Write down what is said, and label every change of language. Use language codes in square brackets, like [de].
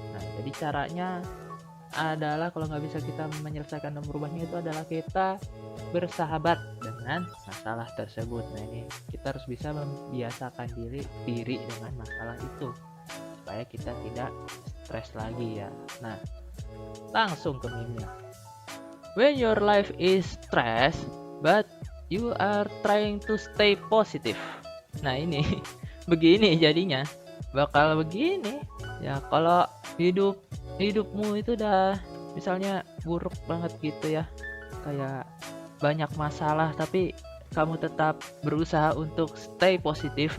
[id] Nah, jadi caranya adalah kalau nggak bisa kita menyelesaikan dan merubahnya, itu adalah kita bersahabat dengan masalah tersebut. Nah, ini kita harus bisa membiasakan diri dengan masalah itu supaya kita tidak stres lagi ya. Nah, langsung ke meme-nya. [en] When your life is stress but you are trying to stay positive. [id] Nah, ini begini jadinya, bakal begini ya. Kalau hidupmu itu udah misalnya buruk banget gitu ya, kayak banyak masalah tapi kamu tetap berusaha untuk stay positif.